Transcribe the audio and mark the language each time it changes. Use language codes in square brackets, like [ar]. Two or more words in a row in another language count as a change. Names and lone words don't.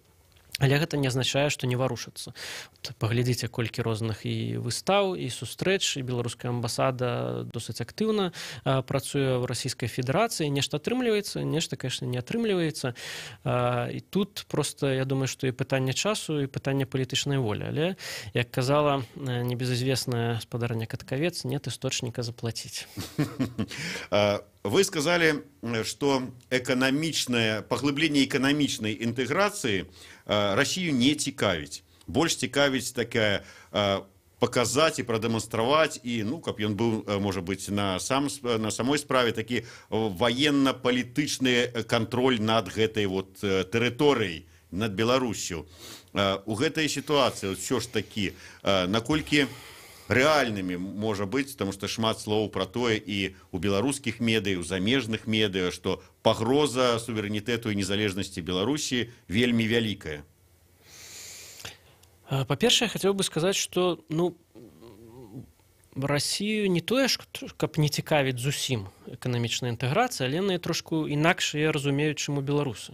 [be] Але гэта не азначае, што не варушацца. Паглядзіце, колькі розных і выстаў, і сустрэч, і беларуская амбасада досыць актыўна працуе ў Расійскай Федэрацыі. Нешта атрымліваецца, нешта, конечно, не атрымліваецца. І тут проста, я думаю, што і пытанне часу, і пытанне палітычнай волі. Але, як казала небезызвестная спадарня Каткавец, [ru] нет істочніка заплаціць. Вы сказали, что поглыбление экономичной интеграции Россию [be] не цікавіць. [ru] Больш цікавіць такая показать и продемонстровать, и, ну, как он был, может быть, на самой справе, таки военно-политичный контроль над этой вот территорией, над Беларусью. [be] У гэтай ситуации, вот, все ж таки, наколькі рэальнымі можа быць, [ru] потому что [be] шмат слоў пра тое і у беларускіх медыа, у замежных медыа, што пагроза суверэнітэту і незалежнасці Беларусі вельмі вялікая. Па-першае, хацеў бы сказаць, што Расію не тое, каб не цікавіць зусім эканамічная інтэграцыя, але яны трошку інакш яе разумеюць, чым у беларусы.